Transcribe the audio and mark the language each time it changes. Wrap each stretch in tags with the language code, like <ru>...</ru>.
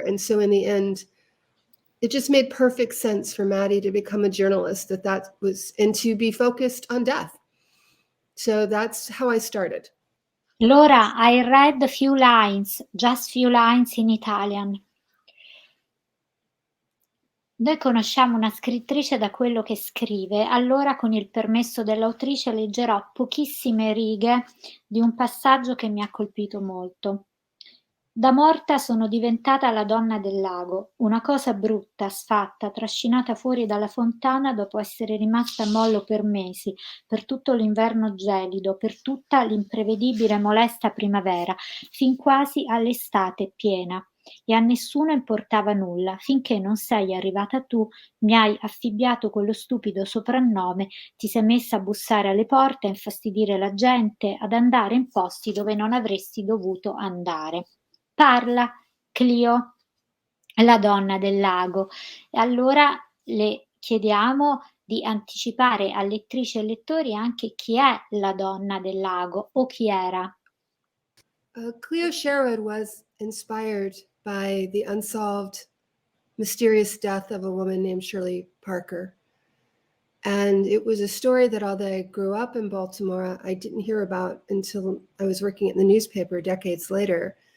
<en>And so in the end, it just made perfect sense for Maddie to become a journalist, and to be focused on death. So that's how I started. Laura, I read just few lines in Italian.</en> <it>Noi conosciamo una scrittrice da quello che scrive, allora con il permesso dell'autrice leggerò pochissime righe di un passaggio che mi ha colpito molto. Da morta sono diventata la donna del lago, una cosa brutta, sfatta, trascinata fuori dalla fontana dopo essere rimasta a mollo per mesi, per tutto l'inverno gelido, per tutta l'imprevedibile molesta primavera, fin quasi all'estate piena. E a nessuno importava nulla, finché non sei arrivata tu, mi hai affibbiato quello stupido soprannome, ti sei messa a bussare alle porte, a infastidire la gente, ad andare in posti dove non avresti dovuto andare. Parla, Clio, la donna del lago. E allora le chiediamo di anticipare a lettrici e lettori anche chi è la donna del lago o chi era.</it> <en>Cleo Sherwood was inspired by the unsolved, mysterious death of a woman named Shirley Parker. And it was a story that, although I grew up in Baltimore, I didn't hear about until I was working at the newspaper decades later.</en>